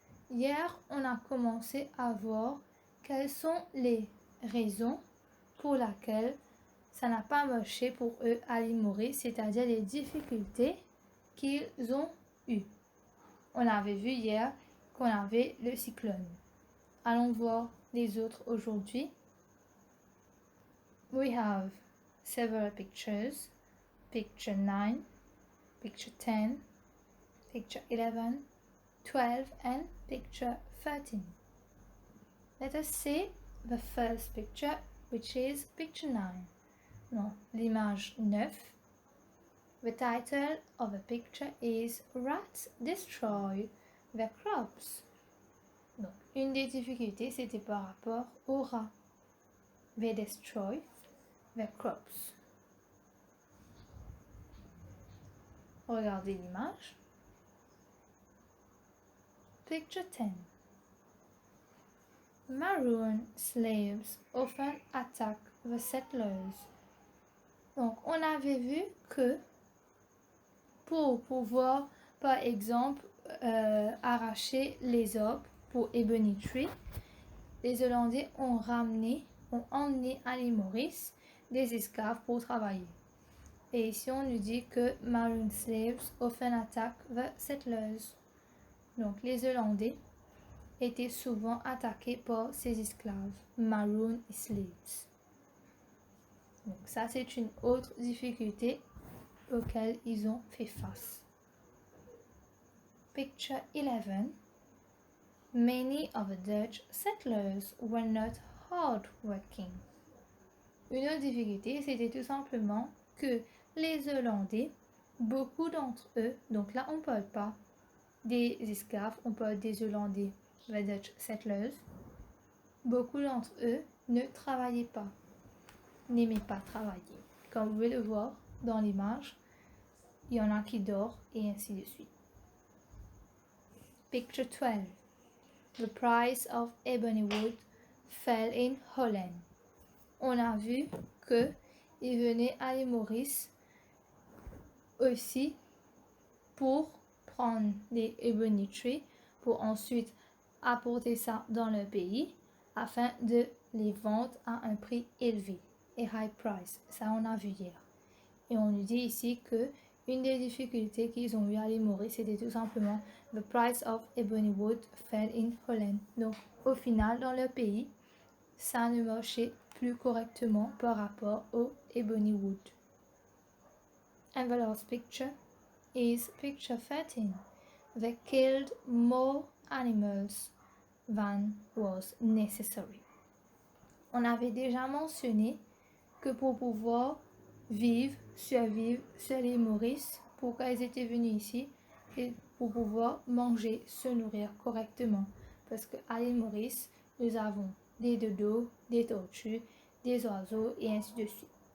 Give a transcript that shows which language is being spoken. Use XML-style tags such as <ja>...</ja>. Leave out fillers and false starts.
<fr>Hier, on a commencé à voir quelles sont les raisons pour lesquelles ça n'a pas marché pour eux à l'île Maurice, c'est-à-dire les difficultés qu'ils ont eues. On avait vu hier qu'on avait le cyclone. Allons voir les autres aujourd'hui.</fr> <en>We have several pictures. Picture 9, picture 10, picture 11, 12 and picture 13. Let us see the first picture, which is picture 9.</en> <fr>Non, l'image 9.</fr> <en>The title of the picture is Rats Destroy the Crops.</en> <fr>Donc, une des difficultés, c'était par rapport aux rats.</fr> <en>They destroy the crops.</en> <fr>Regardez l'image.</fr> <en>Picture 10. Maroon slaves often attack the settlers.</en> <fr>Donc, on avait vu que pour pouvoir, par exemple, arracher les arbres pour Ebony Tree, les Hollandais ont emmené à l'île Maurice des esclaves pour travailler. Et ici, on nous dit que</fr> <en>Maroon slaves often attack the settlers.</en> <fr>Donc, les Hollandais étaient souvent attaqués par ces esclaves, Maroon slaves. Donc, ça, c'est une autre difficulté auquel ils ont fait face.</fr> <en>Picture 11. Many of the Dutch settlers were not hard-working.</en> <fr>Une autre difficulté, c'était tout simplement que les Hollandais, beaucoup d'entre eux, donc là on ne parle pas des esclaves, on parle des Hollandais,</fr> <en>the Dutch settlers,</en> <fr>beaucoup d'entre eux ne travaillaient pas, n'aimaient pas travailler. Comme vous pouvez le voir dans l'image, il y en a qui dorment et ainsi de suite.</fr> <en>Picture 12. The price of ebony wood fell in Holland.</en> <fr>On a vu que ils venaient à l'île Maurice aussi pour prendre des ebony trees pour ensuite apporter ça dans leur pays afin de les vendre à un prix élevé et</fr> <en>high price.</en> <fr>Ça on a vu hier. Et on nous dit ici que une des difficultés qu'ils ont eu à l'île Maurice, c'était tout simplement</fr> <en>the price of ebony wood fell in Holland.</en> <fr>Donc au final dans leur pays, ça ne marchait plus correctement par rapport au ebony wood.</fr> <en>And the last picture is picture 13. They killed more animals than was necessary.</en> <fr>On avait déjà mentionné que pour pouvoir survivre sur l'île Maurice, pourquoi ils étaient venus ici, et pour pouvoir manger, se nourrir correctement. Parce qu'à l'île Maurice, nous avons des dodos, des tortues, des oiseaux et ainsi de suite.</fr>